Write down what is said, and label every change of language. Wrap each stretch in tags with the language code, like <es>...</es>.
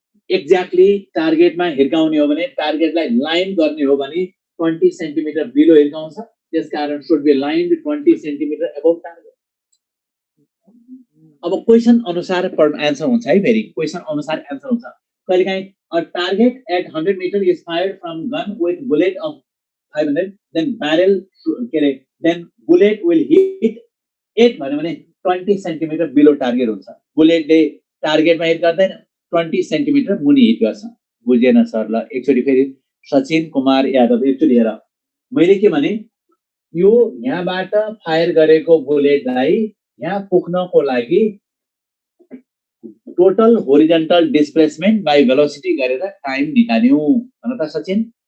<ne>Exactly टार्गेटमा हिर्काउने हो भने, टार्गेटलाई लाइन गर्ने हो भने 20 सेन्टिमिटर बिलो हिर्काउँछ, त्यसकारण</ne> <en>Should be lined 20 centimetre above target.</en> <ne>अब क्वेशन अनुसार आन्सर हुन्छ है, फेरि क्वेशन अनुसार आन्सर हुन्छ। कहिलेकाहीँ</ne> <en>a target at 100 meter is fired from gun with bullet of 500, then bullet will hit 8</en> <ne>भन्यो भने 20 सेन्टिमिटर बिलो टार्गेट हुन्छ। बुलेटले टार्गेटमा हिट गर्दैन, 20 सेन्टिमिटर मुनि हिट गर्छ। बुझेन सर? ल एकचोटि फेरि सचिन कुमार यादव एकचोटि हेर, मैले के भने यो यहाँबाट फायर गरेको बुलेटलाई यहाँ पुग्नको लागि total horizontal displacement by velocity गरेर टाइम निकाल्यौ भन त सचिन।</ne>